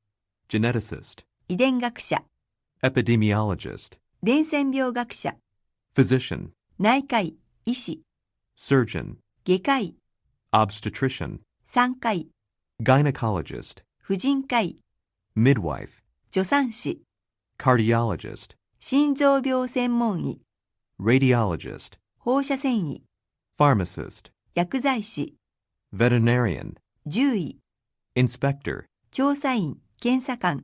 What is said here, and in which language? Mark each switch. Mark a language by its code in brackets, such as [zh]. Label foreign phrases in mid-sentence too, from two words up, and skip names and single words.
[en] geneticist, [ja] 遺伝学者、 [en] epidemiologist, [ja] 伝染病学者、 [en] physician, [ja] 内科医、医師、 [en] surgeon, [ja] 外科医、 [en] obstetrician, [ja] 産科医、 [en] gynecologist, [ja] 婦人科医、 [en] midwife, [ja] 助産師、 [en] cardiologist, [ja] 心臓病専門医、 [en] radiologist, [ja] 放射線医、 [en] pharmacist, [ja] 薬剤師、 [en] veterinarian, [ja] 獣医、 [en] inspector, [ja] 調査員、検査官、